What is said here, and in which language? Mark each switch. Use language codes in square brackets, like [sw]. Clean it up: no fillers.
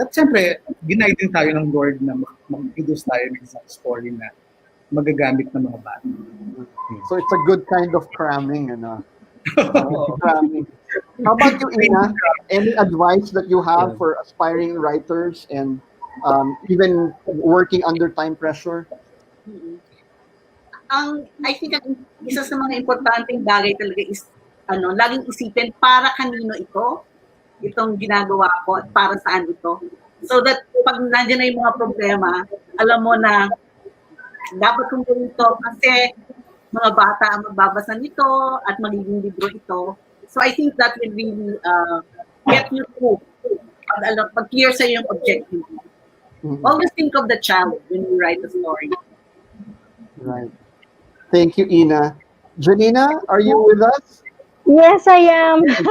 [tl] At siyempre, ginay din tayo ng Lord na mag-produce tayo ng isang story na magagamit ng mga bata. [en] So it's a good kind of cramming, ano? Cramming. How about you, Ina? Any advice that you have for aspiring writers and even working under time pressure? [tl] I think isa sa mga importanteng bagay talaga is laging isipin para kanino itong ginagawa ko at para saan ito. So that pag nandiyan na yung mga problema, alam mo na dapat kong gawin ito kasi mga bata ang magbabasa nito at magiging libro ito. [en] So I think that will really get you through pag clear sa yung objective. Always think of the child when you write a story. Right. Thank you, Ina. Janina, are you with us? Yes, I am.